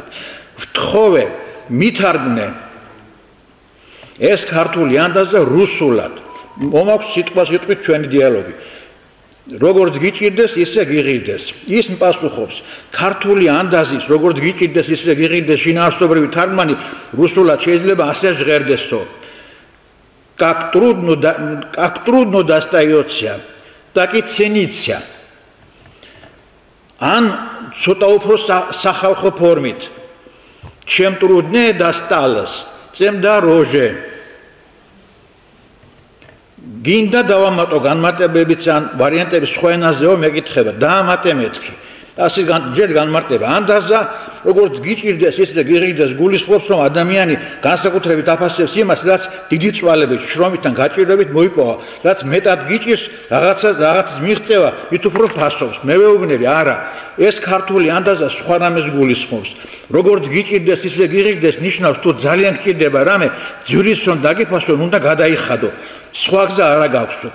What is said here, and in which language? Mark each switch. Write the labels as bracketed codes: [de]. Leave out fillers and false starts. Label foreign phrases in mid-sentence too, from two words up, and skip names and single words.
[ka] ვთხოვე, მითარგმნე ეს ქართული ანდაზა რუსულად. მომაქვს სიტყვასიტყვით ჩვენი დიალოგი. როგორც გიჭირდეს, ისე გიღირდეს. ის პასუხობს, ქართული ანდაზის, როგორც გიჭირდეს, ისე გიღირდეს შინაარსობრივი თარგმანი რუსულად შეიძლება ასე ჟღერდესო. [ru] Как трудно достается, так и ценится. [ka] Ан ცოტა უფრო სახალხო ფორმით. [ru] Чем труднее досталось, тем дороже. [ka] გინდა დავამატო განმარტებებიც ან ვარიანტების სხვა ენაზეო მეკითხება დაამატე მეთქი ასე ჯერ განმარტება ანდაზა როგორც გიჭირდეს ისე გიღირდეს გულისხმობს რომ ადამიანი განსაკუთრებით აფასებს იმას რაც დიდი წვალებით შრომითან გაჭირვებით მოიპოვა რაც მეტად გიჭირს რაღაცას მიღწევა მით უფრო ფასობს მე ვეუბნები არა ეს ქართული ანდაზა სხვა რამეს გულისხმობს როგორც გიჭირდეს ისე გიღირდეს ნიშნავს თუ ძალიან გჭირდება რამე ძვრის რომ დაგიფასონ უნდა გადაიხადო სხვა გზა არ გაქვსო.